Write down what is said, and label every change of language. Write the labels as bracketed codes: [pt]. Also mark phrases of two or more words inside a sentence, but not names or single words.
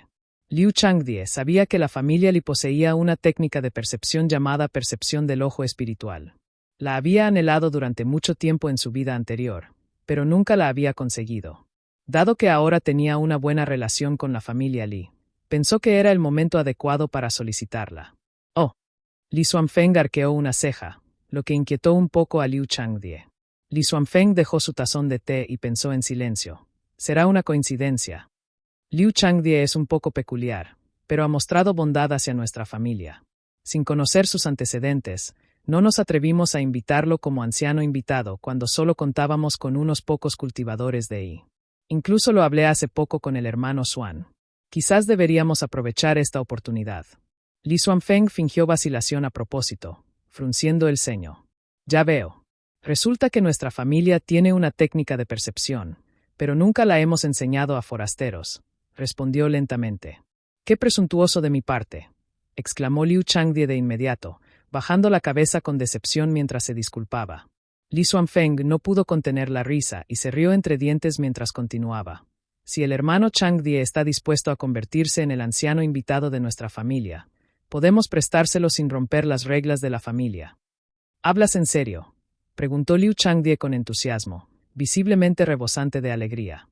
[es] Liu Changdie sabía que la familia Li poseía una técnica de percepción llamada percepción del ojo espiritual. La había anhelado durante mucho tiempo en su vida anterior, pero nunca la había conseguido. Dado que ahora tenía una buena relación con la familia Li, pensó que era el momento adecuado para solicitarla. Oh. Li Xuanfeng arqueó una ceja, lo que inquietó un poco a Liu Changdie. Li Xuanfeng dejó su tazón de té y pensó en silencio. Será una coincidencia. Liu Changdie es un poco peculiar, pero ha mostrado bondad hacia nuestra familia. Sin conocer sus antecedentes, no nos atrevimos a invitarlo como anciano invitado cuando solo contábamos con unos pocos cultivadores de I. Incluso lo hablé hace poco con el hermano Xuan. Quizás deberíamos aprovechar esta oportunidad. Li Xuanfeng fingió vacilación a propósito, frunciendo el ceño. Ya veo. Resulta que nuestra familia tiene una técnica de percepción, pero nunca la hemos enseñado a forasteros, respondió lentamente. ¡Qué presuntuoso de mi parte!, exclamó Liu Changdie de inmediato, bajando la cabeza con decepción mientras se disculpaba. Li Xuanfeng no pudo contener la risa y se rió entre dientes mientras continuaba. Si el hermano Changdie está dispuesto a convertirse en el anciano invitado de nuestra familia, podemos prestárselo sin romper las reglas de la familia. ¿Hablas en serio?, preguntó Liu Changdie con entusiasmo, visiblemente rebosante de alegría.